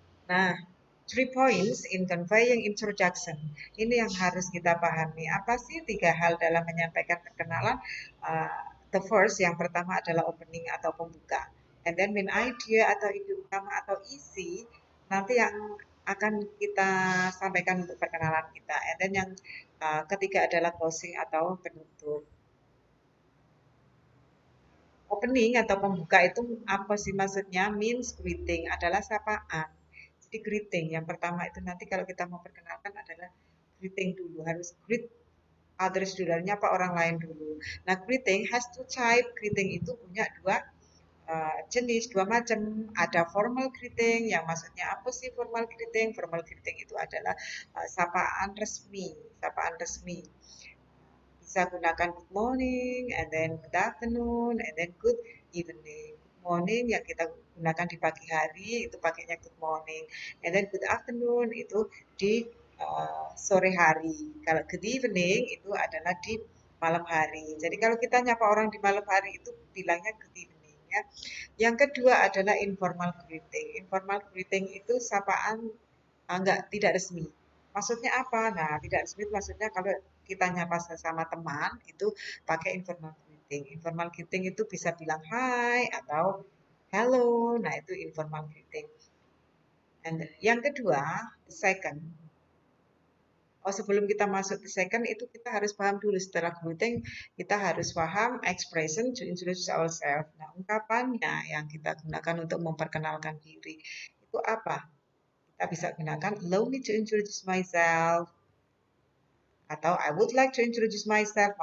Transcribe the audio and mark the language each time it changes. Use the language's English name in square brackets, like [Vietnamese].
[English] Nah, 3 points in conveying introduction. [Indonesian] Ini yang harus kita pahami. Apa sih 3 hal dalam menyampaikan perkenalan? [English] The first, [Indonesian] yang pertama adalah opening atau pembuka. [English] And then [Indonesian] main idea atau ide utama atau isi, nanti yang akan kita sampaikan untuk perkenalan kita. [English] And then [Indonesian] yang ketiga adalah closing atau penutup. Opening atau pembuka itu apa sih maksudnya? [English] Means greeting, [Indonesian] adalah sapaan. Jadi greeting yang pertama itu nanti kalau kita mau perkenalkan adalah greeting dulu, harus [English] greet others [Indonesian] dulu, nyapa orang lain dulu. [English] Nah, greeting has two type. [Indonesian] Greeting itu punya dua jenis, dua macam. Ada formal greeting, yang maksudnya apa sih formal greeting? Formal greeting itu adalah sapaan resmi, sapaan resmi. Bisa gunakan [English] good morning, and then good afternoon, and then good evening. [Indonesian] Good morning yang kita gunakan di pagi hari itu pakainya good morning, [English] and then [Indonesian] good afternoon itu di sore hari. Kalau good evening itu adalah di malam hari. Jadi kalau kita nyapa orang di malam hari itu bilangnya good evening ya. Yang kedua adalah informal greeting. Informal greeting itu sapaan tidak resmi. Maksudnya apa? Nah, tidak resmi maksudnya kalau kita nyapa sesama teman itu pakai informal greeting. Informal greeting itu bisa bilang hi atau hello. Nah, itu informal greeting. And yang kedua, second. Oh, sebelum kita masuk ke second itu kita harus paham dulu, setelah greeting kita harus paham [English] expression to introduce ourselves. [Indonesian] Nah, ungkapannya yang kita gunakan untuk memperkenalkan diri itu apa? Kita bisa gunakan [English] allow me to introduce myself atau I would like to introduce myself.